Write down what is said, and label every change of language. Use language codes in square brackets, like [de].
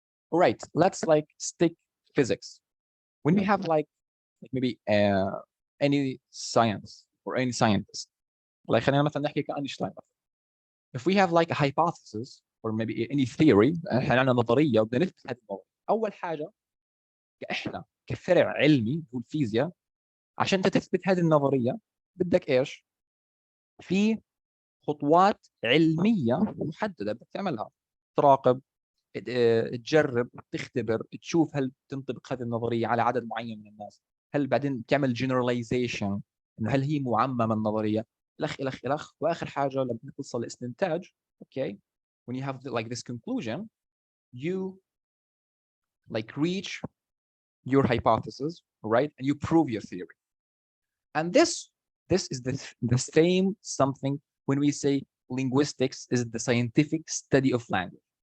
[en] All right, let's like stick physics. When we have like maybe any science or any scientist, like [ar] خلينا مثلا نحكي كأينشتاين. [en] If we have like a hypothesis or maybe any theory, [ar] احنا عندنا نظريه وبدنا نثبت هذه النظريه. اول حاجه احنا كفرع علمي هو الفيزياء، عشان تثبت هذه النظريه بدك ايش؟ في خطوات علميه محدده بدك تعملها، تراقب، تجرب، تختبر، تشوف هل تنطبق هذه النظريه على عدد معين من الناس، هل بعدين تعمل generalization انه هل هي معممه النظريه، الخ واخر حاجه لما توصل لاستنتاج. [en] Okay, when you have like this conclusion, you like reach your hypothesis, right, and you prove your theory. And this is the same something when we say linguistics is the scientific study of language.